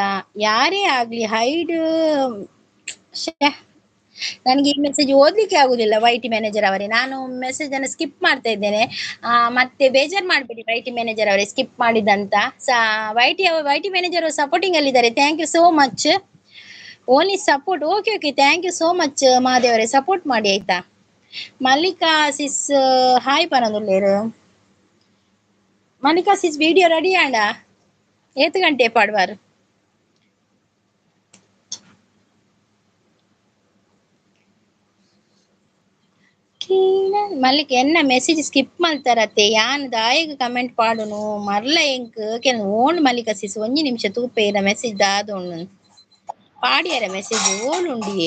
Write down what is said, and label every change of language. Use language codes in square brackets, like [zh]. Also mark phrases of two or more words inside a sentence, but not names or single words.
[kn] ಯಾರೇ ಆಗ್ಲಿ ಹೈಡ್, ನನಗೆ ಈ ಮೆಸೇಜ್ ಓದ್ಲಿಕ್ಕೆ ಆಗುದಿಲ್ಲ. [en] YT manager [kn] ಅವರೇ, ನಾನು ಮೆಸೇಜ್ ಅನ್ನು ಸ್ಕಿಪ್ ಮಾಡ್ತಾ ಇದ್ದೇನೆ. ಮತ್ತೆ ಬೇಜಾರ್ ಮಾಡ್ಬೇಡಿ [en] YT manager [kn] ಅವರೇ ಸ್ಕಿಪ್ ಮಾಡಿದಂತ. [en] YT manager [kn] ಸಪೋರ್ಟಿಂಗ್ ಅಲ್ಲಿ ಇದ್ದಾರೆ. [en] thank you so much. only support. okay thank you so much [kn] ಮಾದೇವರೇ, ಸಪೋರ್ಟ್ ಮಾಡಿ ಆಯ್ತಾ. [tcy] ಮಲ್ಲಿಕಾ ಸಿಸ್ ಹಾಯ್ ಪನೊಂದುಲ್ಲೇರು. ಮಲ್ಲಿಕಾ ಸಿಸ್ [en] video ready [tcy] ಆಂಡ ಏತು ಗಂಟೆ ಪಾಡುವಾರು? ಮಲ್ಲಿಕ ಎನ್ನ ಮೆಸೇಜ್ ಸ್ಕಿಪ್ ಮಲ್ತಾರತ್ತೆ ಯಾನ್ ದಾಯಿಗೆ ಕಮೆಂಟ್ ಪಾಡುನು ಮರ್ಲ ಎಂಕ್ ಕೆಲ ಓಣ್ ಮಲ್ಲಿಕ ಸಿಸ್ ಒಂಜಿ ನಿಮಿಷ ತೂಪೇರ ಮೆಸೇಜ್ ದಾದೋಣ್ಣು ಪಾಡಿಯರ ಮೆಸೇಜ್ ಓಲುಂಡಿಯೇ.